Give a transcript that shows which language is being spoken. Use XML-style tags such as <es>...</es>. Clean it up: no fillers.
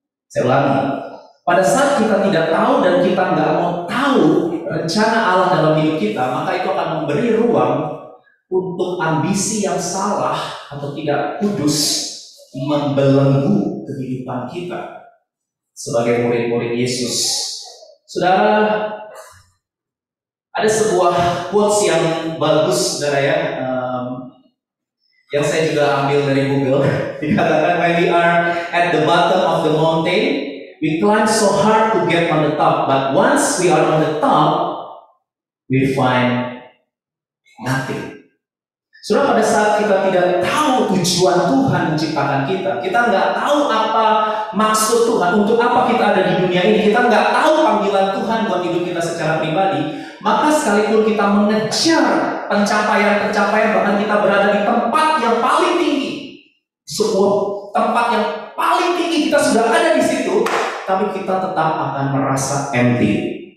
<id>Saya ulangi, pada saat kita tidak tahu dan kita nggak mau tahu rencana Allah dalam hidup kita, maka itu akan memberi ruang untuk ambisi yang salah atau tidak kudus membelenggu kehidupan kita sebagai murid-murid Yesus. Saudara, ada sebuah quotes yang bagus, saudara ya, yang saya juga ambil dari Google. Dikatakan,</id> <en>when we are at the bottom of the mountain, we climb so hard to get on the top, but once we are on the top, we find nothing.</en> <id>Saudara, pada saat kita tidak tahu tujuan Tuhan menciptakan kita, kita nggak tahu apa maksud Tuhan, untuk apa kita ada di dunia ini, kita nggak tahu panggilan Tuhan buat hidup kita secara pribadi, maka sekalipun kita mengejar pencapaian-pencapaian, bahkan kita berada di tempat yang paling tinggi, sebuah tempat yang paling tinggi, kita sudah ada di situ, tapi kita tetap akan merasa</id> <en>empty.</en>